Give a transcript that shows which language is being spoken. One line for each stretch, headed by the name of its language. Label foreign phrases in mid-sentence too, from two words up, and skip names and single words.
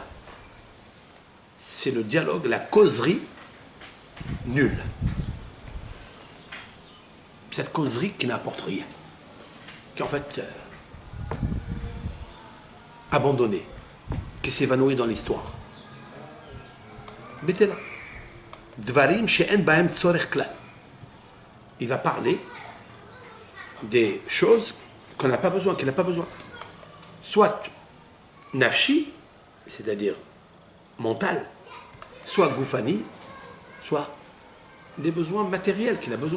French: C'est le dialogue, la causerie nulle. Cette causerie qui n'apporte rien. Qui est en fait abandonnée. Qui s'évanouit dans l'histoire. Betela.
Hebrew: דברים שאין בהם צורך כלל.
French: Il va parler des choses qu'on n'a pas besoin, qu'il n'a pas besoin. Soit nafshi, c'est-à-dire mental, soit goufani, soit des besoins matériels qu'il a besoin.